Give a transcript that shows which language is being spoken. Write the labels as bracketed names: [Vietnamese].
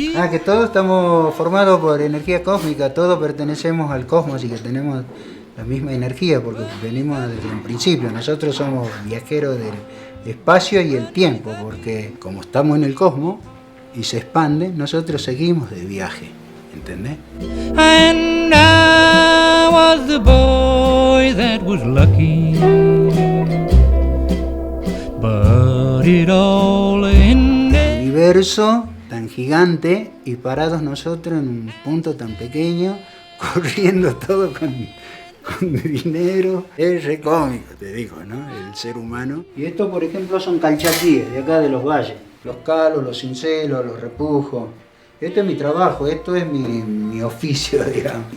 [Spanish] Que todos estamos formados por energía cósmica, todos pertenecemos al cosmos y que tenemos la misma energía porque venimos desde un principio. Nosotros somos viajeros del espacio y el tiempo porque como estamos en el cosmos y se expande, nosotros seguimos de viaje, ¿entendés? [English] And I was the boy that was lucky, but it all ended. [Spanish] El universo tan gigante y parados nosotros en un punto tan pequeño, corriendo todo con dinero. Es re cómico, te digo, ¿no? El ser humano. Y esto, por ejemplo, son calchaquíes de acá de los valles. Los calos, los cincelos, los repujos. Esto es mi trabajo, esto es mi oficio, digamos.